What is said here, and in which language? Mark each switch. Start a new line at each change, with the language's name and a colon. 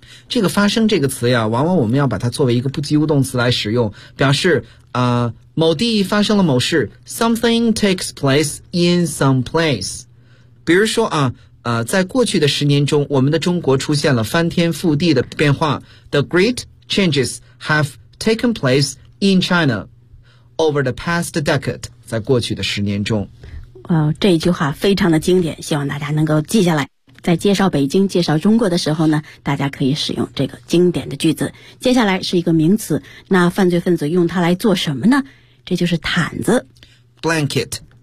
Chinese: 这个发生这个词呀，往往我们要把它作为一个不及物动词来使用，表示某地发生了某事，
English: something takes place in some place。
Chinese: 比如说啊，在过去的十年中，我们的中国出现了翻天覆地的变化。
English: The great changes have taken place in China over the past decade.
Chinese: 在过去的十年中。这句话非常的经典，希望大家能够记下来。在介绍北京、介绍中国的时候呢，大家可以使用这个经典的句子。接下来是一个名词，那犯罪分子用它来做什么呢？这就是毯子。
English: Blanket.